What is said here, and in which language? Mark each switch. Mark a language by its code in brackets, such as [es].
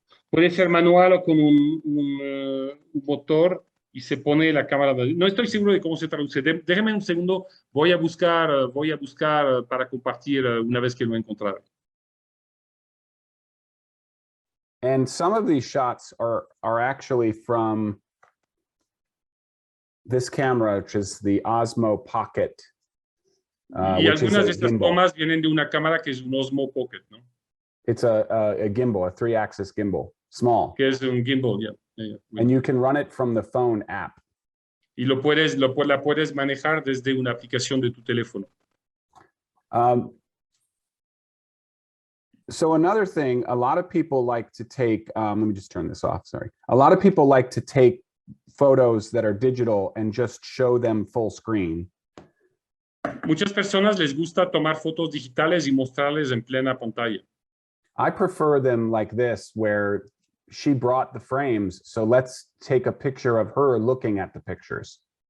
[es] Puede ser manual o con un motor y se pone la cámara. No estoy seguro de cómo se traduce. Déjeme un segundo. Voy a buscar para compartir una vez que lo encontraré. [en] And some of these shots are actually from this camera, which is the Osmo Pocket. [es] Y algunas de estas tomas vienen de una cámara que es un Osmo Pocket, ¿no? [en] It's a gimbal, a 3-axis gimbal, small. [es] Que es un gimbal, yeah. [en] And you can run it from the phone app. [es] Y la puedes manejar desde una aplicación de tu teléfono. [en] So another thing, a lot of people like to take, let me just turn this off, sorry. A lot of people like to take photos that are digital and just show them full screen. [es] Muchas personas les gusta tomar fotos digitales y mostrarles en plena pantalla. [en] I prefer them like this, where she brought the frames, so let's take a picture of her looking at the pictures.